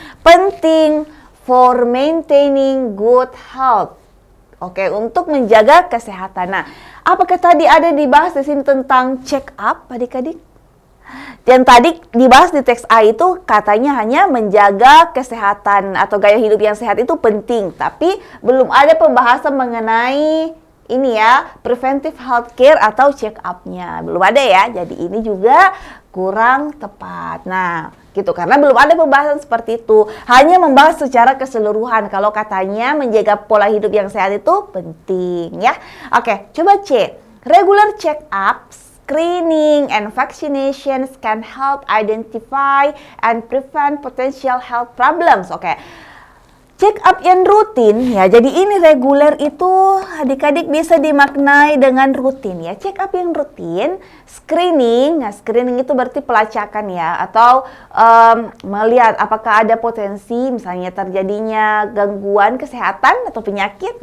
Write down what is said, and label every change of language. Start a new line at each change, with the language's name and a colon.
English: Penting for maintaining good health.
Indonesian: Oke, untuk menjaga kesehatan. Nah, apakah tadi ada dibahas di sini tentang check up adik-adik? Yang tadi dibahas di teks A itu katanya hanya menjaga kesehatan atau gaya hidup yang sehat itu penting. Tapi belum ada pembahasan mengenai ini ya, preventive healthcare atau check up-nya. Belum ada ya, jadi ini juga kurang tepat. Nah, gitu, karena belum ada pembahasan seperti itu. Hanya membahas secara keseluruhan kalau katanya menjaga pola hidup yang sehat itu penting ya. Oke, coba C.
English: Regular check-ups screening and vaccinations can help identify and prevent potential health problems.
Indonesian: Oke. Check up yang rutin ya, jadi ini reguler itu adik-adik bisa dimaknai dengan rutin ya. Check up yang rutin, screening, nah screening itu berarti pelacakan ya, atau melihat apakah ada potensi misalnya terjadinya gangguan kesehatan atau penyakit.